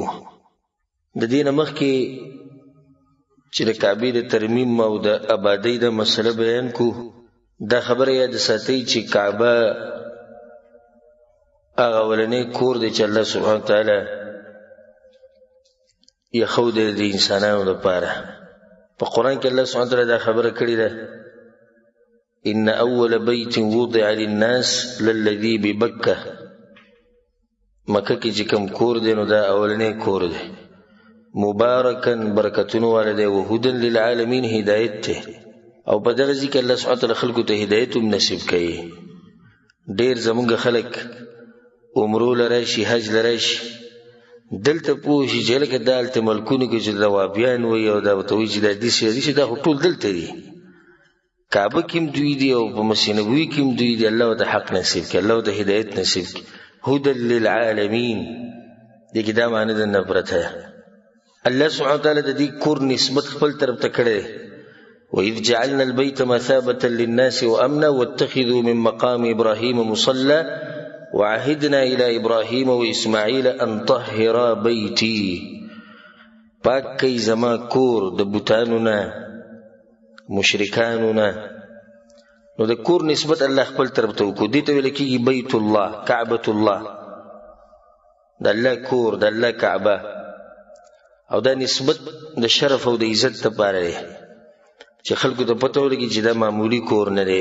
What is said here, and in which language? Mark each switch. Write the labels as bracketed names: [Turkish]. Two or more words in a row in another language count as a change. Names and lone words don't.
[Pashto] د دې نه مخکې چې د کعبې د ترمیم او د آبادۍ د مسله بیان کړو، دا خبره یاد ساتئ چې کعبه هغه اولنی کور دی چې [Arabic] الله سبحانه وتعالی [Pashto] ایښودی د انسانانو لپاره. په قرآن کې [Arabic] الله سبحانه وتعالی [Pashto] دا خبره کړې ده: [Arabic] ان اول بیت وضع للناس للذي ببکه. [Pashto] مکه کې چې کوم کور دی نو دا اولنی کور دی، مبارکن برکتونو والا دی، [Arabic] وهدن للعالمین [Pashto] هدایت دی. او په دغه ځای کې [Arabic] الله سبحانه وتعالی [Pashto] خلکو ته هدایت هم نصیب کوي. ډېر زمونږ خلک عمرو لراشي، حج لراشي، دلته پوه شي چې لکه دا هلته ملکونو کې چې د وابیان وایي او دا ورته وایي چې دا داسې دا خو ټول دلته دي. کعبه کې هم دوی دي او په مسجد نبوي کې هم دوی دي. الله ورته حق نصیب کړي، الله ورته هدایت نصیب کړي. [Arabic] هدى للعالمین، [Pashto] دې کې دا معنی ده نه پرته. [Arabic] الله سبحانه وتعالی [Pashto] د دې کور نسبت خپل طرف ته کړی. [Arabic] وإذ جعلنا البيت مثابة للناس وأمنا واتخذوا من مقام إبراهيم مصلى وعهدنا إلى إبراهيم وإسماعيل أن طهرا بيتي. [Pashto] پاک کئ زما کور د بوتانو نه، مشرکانو نه. نو د کور نسبت الله خپل طرف ته وکړو. دې ته ویل کېږي بیت الله، کعبة الله، د الله کور، د الله کعبه. او دا نسبت د شرف او د عزت لپاره دی چې خلکو ته پته ولګي چې دا معمولي کور نه دی.